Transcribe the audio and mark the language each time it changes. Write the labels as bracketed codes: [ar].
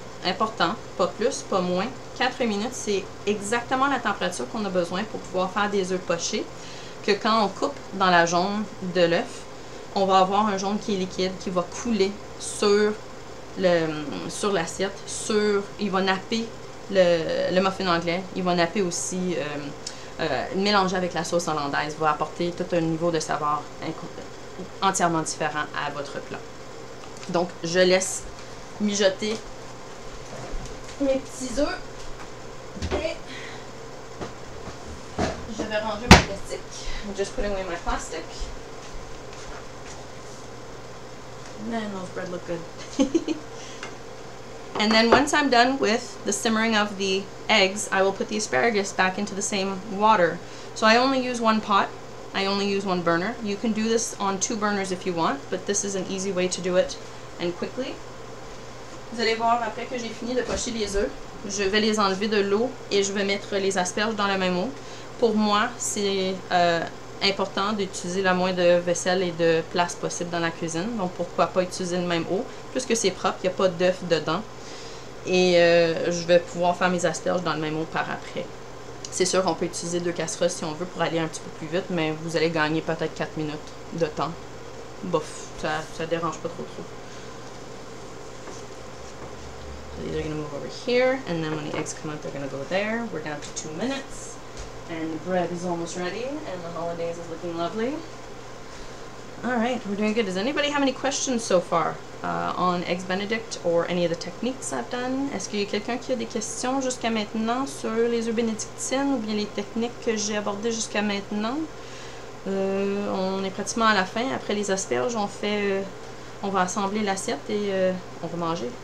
[fr] Important, pas plus, pas moins. 4 minutes, c'est exactement la température qu'on a besoin pour pouvoir faire des œufs pochés, que quand on coupe dans la jaune de l'œuf, on va avoir un jaune qui est liquide, qui va couler sur l'assiette, il va napper le muffin anglais, il va napper aussi, mélangé avec la sauce hollandaise, va apporter tout un niveau de saveur entièrement différent à votre plat. Donc, je laisse mijoter mes petits œufs et je vais ranger mon plastique. [en] I'm just putting away my plastic. Man, those bread look good. And then once I'm done with the simmering of the eggs, I will put the asparagus back into the same water. So I only use one pot. I only use one burner. You can do this on 2 burners if you want, but this is an easy way to do it and quickly. [fr] Vous allez voir, après que j'ai fini de pocher les œufs, je vais les enlever de l'eau et je vais mettre les asperges dans la même eau. Pour moi, c'est important d'utiliser la moins de vaisselle et de place possible dans la cuisine. Donc, pourquoi pas utiliser la même eau, puisque c'est propre, il n'y a pas d'œuf dedans. Et je vais pouvoir faire mes asperges dans le même eau par après. C'est sûr qu'on peut utiliser 2 casseroles si on veut pour aller un petit peu plus vite, mais vous allez gagner peut-être 4 minutes de temps. Bof, ça dérange pas trop. [en] So these are going to move over here, and then when the eggs come out, they're going to go there. We're down to 2 minutes, and the bread is almost ready, and the hollandaise is looking lovely. All right, we're doing good. Does anybody have any questions so far on Eggs Benedict or any of the techniques I've done? [fr] Est-ce qu'il y a quelqu'un qui a des questions jusqu'à maintenant sur les œufs bénédictines ou bien les techniques que j'ai abordées jusqu'à maintenant? On est pratiquement à la fin. Après les asperges, on va assembler l'assiette et on va manger.